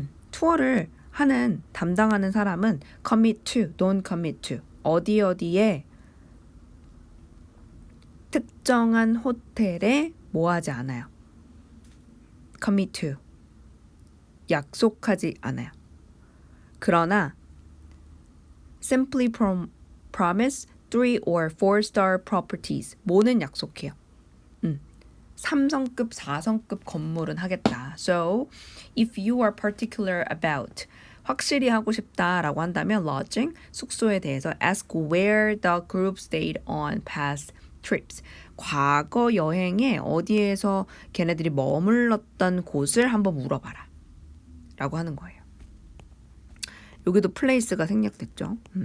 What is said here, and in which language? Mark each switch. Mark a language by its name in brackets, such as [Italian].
[Korean] 투어를 하는 담당하는 사람은 [English] commit to, don't commit to. [Korean] 어디에 특정한 호텔에 뭐 하지 않아요. [English] commit to. [Korean] 약속하지 않아요. 그러나 [English] simply promise 3 or 4-star properties. [Korean] 뭐는 약속해요. 3성급, 4성급 건물은 하겠다. [English] So, if you are particular about [Korean] 확실히 하고 싶다라고 한다면 [English] lodging, [Korean] 숙소에 대해서 [English] ask where the group stayed on past trips. [Korean] 과거 여행에 어디에서 걔네들이 머물렀던 곳을 한번 물어봐라. 라고 하는 거예요. 여기도 place가 생략됐죠.